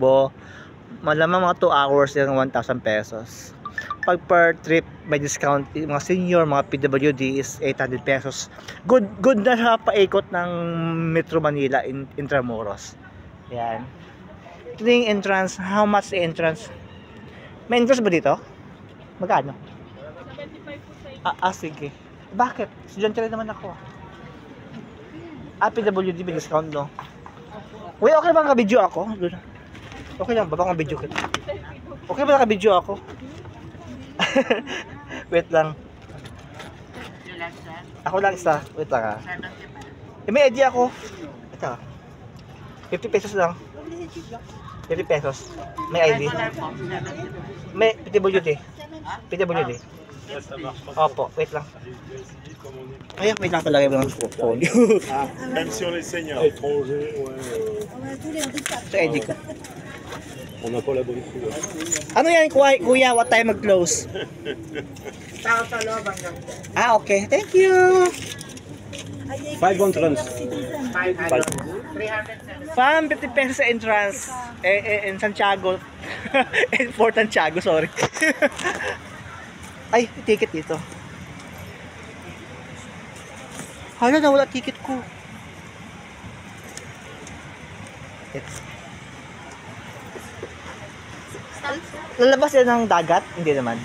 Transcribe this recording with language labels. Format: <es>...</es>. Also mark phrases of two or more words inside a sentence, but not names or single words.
<tl>Malamang mga 2 hours yung 1,000 pesos. Pag per trip, may discount. Mga senior, mga PWD is 800 pesos. Good na siya paikot ng Metro Manila in Intramuros. Ayan. Ito yung</tl> <en>entrance. How much the entrance?</en> <tl>May entrance ba dito? Magkano? 75 po sa inyo. Sige. Bakit? Estudyante rin naman ako. PWD may discount, no? Wait, okay ba naka-video ako? Okay lang ba? Baka video kita. Okay ba naka-video ako? Wait lang. Ako lang isa. Wait lang, may idea ako. Ito. 50 pesos lang. 50 pesos. May ID. May PWD. PWD. Opo, wait lang. Ay, wait lang talaga yung phone.</tl> <fr>Même sur les seniors étrangers,</fr> <tl>Ito ID ko.</tl> <fr>on n'a pas la bonne couleur.</fr> <tl>Ano yan, kuya?</tl> <en>What time mag-close? Okay. Thank you.</en> <tl>5 entrance. Fam, 50 pesos sa entrance.</tl> <en>In Santiago. In Fort Santiago, sorry.</en> <tl>Ay, ticket dito. Hala, nawala ticket ko. Lalabas yan ng dagat? Hindi naman.</tl>